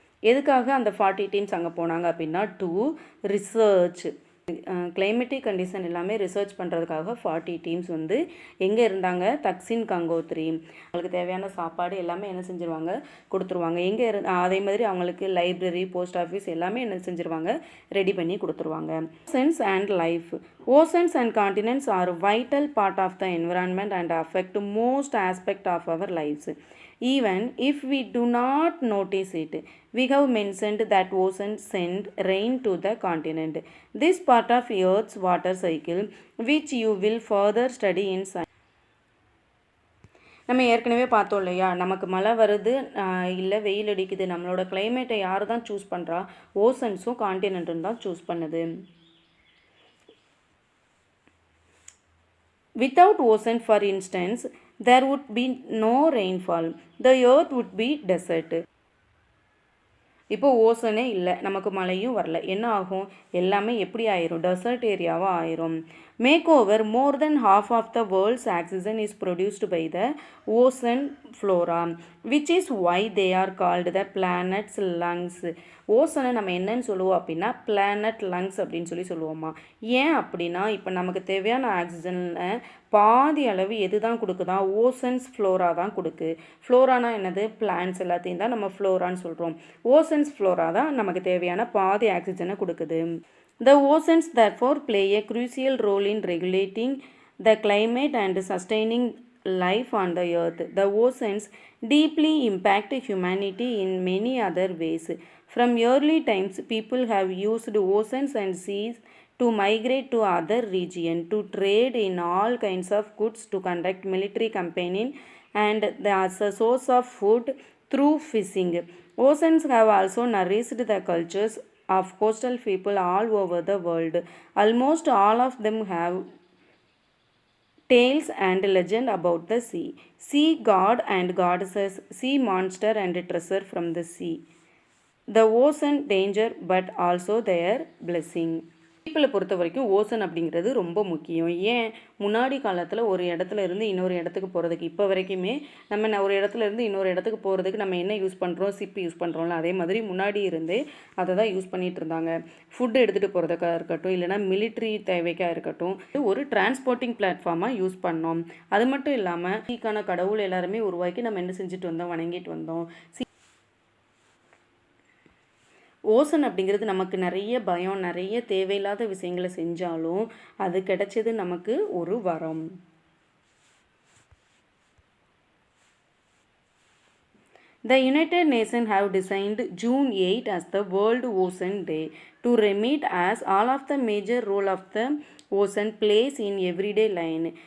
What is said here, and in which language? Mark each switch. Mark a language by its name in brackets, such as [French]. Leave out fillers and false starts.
[Tamil] எதுக்காக அந்த 40 டீம்ஸ் அங்கே போனாங்க அப்படின்னா [English] to research climatic condition [Tamil] எல்லாமே ரிசர்ச் பண்ணுறதுக்காக 40 டீம்ஸ் வந்து எங்கே இருந்தாங்க, தக்சின் கங்கோத்ரி. அவங்களுக்கு தேவையான சாப்பாடு எல்லாமே என்ன செஞ்சுருவாங்க, கொடுத்துருவாங்க. எங்கே அதே மாதிரி அவங்களுக்கு லைப்ரரி, போஸ்ட் ஆஃபீஸ் எல்லாமே என்ன செஞ்சுருவாங்க, ரெடி பண்ணி கொடுத்துருவாங்க. [English] Oceans and life. Oceans and continents are a vital part of the environment and affect most aspects of our lives. Even if we do not notice it, we have mentioned that oceans send rain to the continent. This part of Earth's water cycle, which you will further study in science. [Tamil] நம்ம ஏற்கனவே பார்த்தோம் இல்லையா, நமக்கு மழை வருது இல்லை வெயில் அடிக்குது, நம்மளோட கிளைமேட்டை யார் தான் சூஸ் பண்ணுறா, ஓசன்ஸும் கான்டினென்ட்டும் தான் சூஸ் பண்ணுது. [English] Without ocean, for instance, there would be no rainfall. The earth would be desert. [Tamil] இப்போ ஓசனே இல்லை, நமக்கு மழையும் வரல, என்ன ஆகும், எல்லாமே எப்படி ஆயிரும், டெசர்ட் ஏரியாவாக ஆயிரும். [English] Makeover more than half of the world's oxygen is produced by the ocean flora, which is why they are called the planet's lungs. [Tamil] ஓசனை நம்ம என்னன்னு சொல்லுவோம் அப்படின்னா பிளானட் லங்ஸ் அப்படின்னு சொல்லுவோமா. ஏன் அப்படின்னா இப்போ நமக்கு தேவையான ஆக்சிஜனில் பாதி அளவு எது தான் கொடுக்குதா, ஓசன்ஸ் ஃப்ளோரா தான் கொடுக்கு. ஃப்ளோரானா என்னது, பிளான்ஸ் எல்லாத்தையும் தான் நம்ம ஃப்ளோரான்னு சொல்கிறோம். ஓசன்ஸ் ஃப்ளோரா தான் நமக்கு தேவையான பாதி ஆக்சிஜனை கொடுக்குது. [English] The oceans therefore play a crucial role in regulating the climate and sustaining life on the earth. The oceans deeply impact humanity in many other ways. From early times, people have used oceans and seas to migrate to other regions, to trade in all kinds of goods, to conduct military campaigning, and as a source of food through fishing. Oceans have also nourished the cultures of coastal people all over the world. Almost all of them have tales and legend about the sea. Sea god and goddesses, sea monster and treasure from the sea. The ocean danger but also their blessing. [Tamil] பீப்புளை பொறுத்த வரைக்கும் ocean அப்படிங்கிறது ரொம்ப முக்கியம். ஏன், முன்னாடி காலத்தில் ஒரு இடத்துல இருந்து இன்னொரு இடத்துக்கு போகிறதுக்கு, இப்போ வரைக்குமே நம்ம ஒரு இடத்துல இருந்து இன்னொரு இடத்துக்கு போகிறதுக்கு நம்ம என்ன யூஸ் பண்ணுறோம், ஷிப் யூஸ் பண்ணுறோம்ல, அதே மாதிரி முன்னாடி இருந்தே அதை தான் யூஸ் பண்ணிகிட்டு இருந்தாங்க. ஃபுட்டு எடுத்துகிட்டு போகிறதுக்காக இருக்கட்டும், இல்லைனா மிலிட்ரி தேவைக்காக இருக்கட்டும், ஒரு டிரான்ஸ்போர்ட்டிங் பிளாட்ஃபார்மாக யூஸ் பண்ணோம். அது மட்டும் இல்லாமல் சீக்கான கடவுள் எல்லாருமே உருவாக்கி நம்ம என்ன செஞ்சுட்டு வந்தோம், வணங்கிட்டு வந்தோம். ஓசன் அப்படிங்கிறது நமக்கு நிறைய பயம், நிறைய தேவையில்லாத விஷயங்களை செஞ்சாலும் அது கிடைச்சது நமக்கு ஒரு வரம். [English] The United Nations have designed June 8 as the World Ocean Day to remit as all of the major role of the ocean plays in everyday life.